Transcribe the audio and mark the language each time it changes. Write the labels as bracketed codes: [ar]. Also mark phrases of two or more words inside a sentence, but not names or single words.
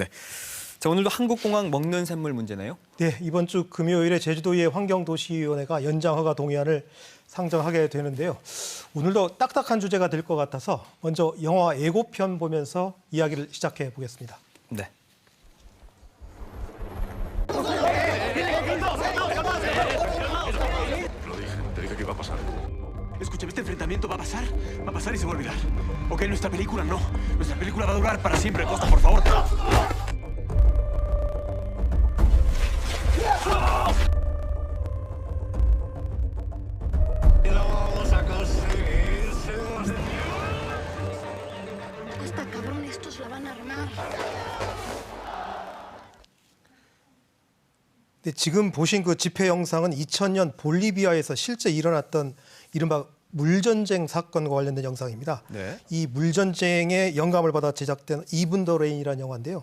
[ko] 자, 오늘도 한국공항 먹는 샘물 문제네요. 네, 이번 주 금요일에 제주도의 환경도시위원회가 연장 허가 동의안을 상정하게 되는데요. 오늘도 딱딱한 주제가 될 것 같아서 먼저 영화 예고편 보면서 이야기를 시작해 보겠습니다. 네. [es] Te dije que iba a pasar. Escúchame, este enfrentamiento va a pasar y se va a olvidar. Ok, nuestra película no. Nuestra película va a durar para siempre. Costa, por favor. Lo vamos a conseguir, Costa, cabrón, estos la van a armar. [ko] 네, 지금 보신 그 집회 영상은 2000년 볼리비아에서 실제 일어났던 이른바 물전쟁 사건과 관련된 영상입니다. 네. 이 물전쟁의 영감을 받아 제작된 이븐 더 레인이라는 영화인데요.